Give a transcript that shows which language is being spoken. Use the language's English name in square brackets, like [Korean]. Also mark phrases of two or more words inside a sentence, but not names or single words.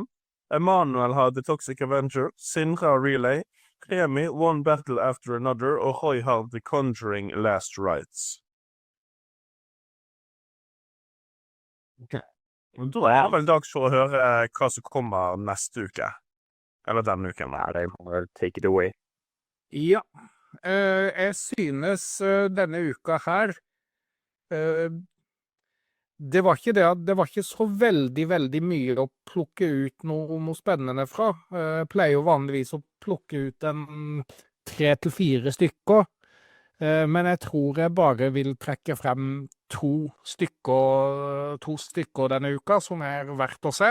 [Norwegian] Emanuel har The Toxic Avenger, Sindre har Relay, Remi One Battle After Another, og Roy har The Conjuring Last Rites. Ok. Da det vel dags for å høre hva som kommer neste uke. Eller denne uken. Nei, det må [English] take it away. [Norwegian] Ja. Jeg synes denne uka her det var ikke så veldig mye å plukke ut noe spennende fra. Jeg pleier jo vanligvis å plukke ut 3 til 4 stykker, men jeg tror jeg bare vil trekke frem 2 stykker denne uka som verdt å se.